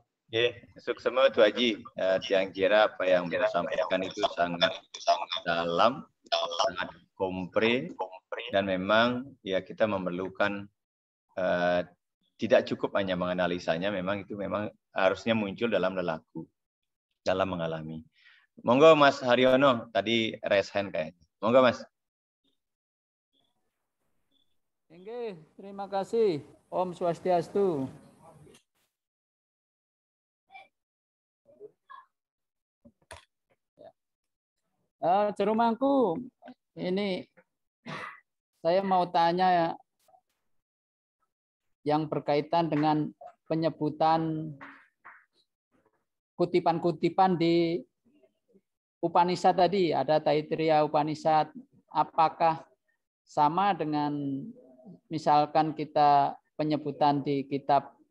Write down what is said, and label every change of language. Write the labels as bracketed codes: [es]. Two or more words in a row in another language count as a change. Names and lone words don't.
[id] Suksmo itu Haji, Tiang kira apa yang beliau sampaikan itu sangat dalam, sangat kompre, dan memang ya kita memerlukan tidak cukup hanya menganalisanya, memang itu memang harusnya muncul dalam lelaku, dalam mengalami. Monggo Mas Haryono, tadi [en] raise hand [id] kayaknya. Monggo Mas. Oke, terima kasih. Om Swastiastu. Cerumangku, ini saya mau tanya ya, yang berkaitan dengan penyebutan kutipan-kutipan di Upanishad tadi, ada Taittiriya Upanishad, apakah sama dengan misalkan kita penyebutan di kitab